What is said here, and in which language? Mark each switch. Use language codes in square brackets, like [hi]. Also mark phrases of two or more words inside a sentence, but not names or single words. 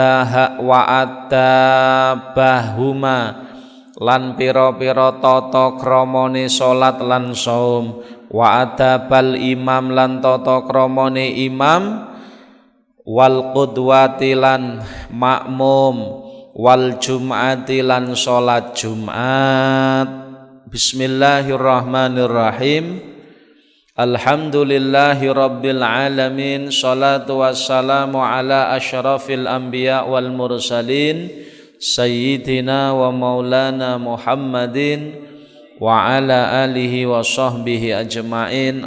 [jv] adabahuma lan pira-pira tata kramane salat lan saum [ar] وآداب الإمام [jv] lan tata kramane imam [ar] والقدوة [jv] lan makmum [ar] والجمعة [jv] lan salat Jumat. [ar] بسم الله الرحمن الرحيم. الحمد لله رب العالمين. الصلاة والسلام على أشرف الأنبياء والمرسلين سيدنا ومولانا محمد وعلى آله وصحبه أجمعين.